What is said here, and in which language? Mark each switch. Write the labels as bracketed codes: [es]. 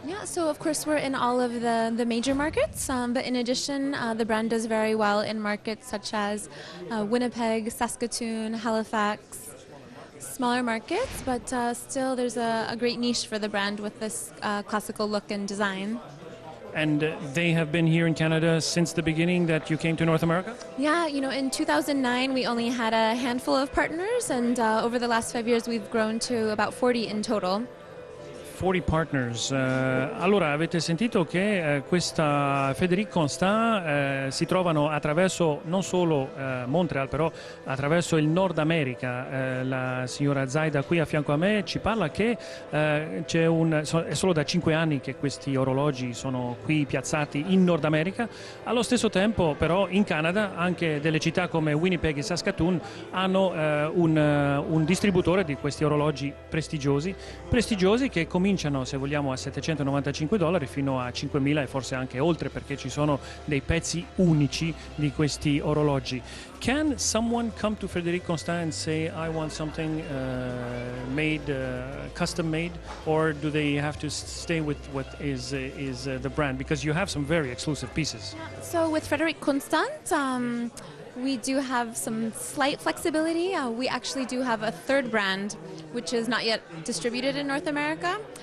[en] Yeah, so of course we're in all of the major markets, but in addition, the brand does very well in markets such as Winnipeg, Saskatoon, Halifax, smaller markets, but still there's a great niche for the brand with this classical look and design. And they have been here in Canada since the beginning that you came to North America? Yeah, in 2009 we only had a handful of partners, and over the last 5 years we've grown to about 40 in total. 40 partners. [it] Allora, avete sentito che questa Frédéric Constant si trovano attraverso non solo Montreal, però attraverso il Nord America. La signora Zaida qui a fianco a me ci parla che è solo da 5 anni che questi orologi sono qui piazzati in Nord America. Allo stesso tempo, però, in Canada anche delle città come Winnipeg e Saskatoon hanno un distributore di questi orologi prestigiosi che cominciano, se vogliamo, a $795 fino a $5,000 e forse anche oltre, perché ci sono dei pezzi unici di questi orologi. [en] Can someone come to Frédéric Constant and say, I want something made, custom made, or do they have to stay with what is the brand? Because you have some very exclusive pieces. So with Frédéric Constant, we do have some slight flexibility. We actually do have a third brand, which is not yet distributed in North America.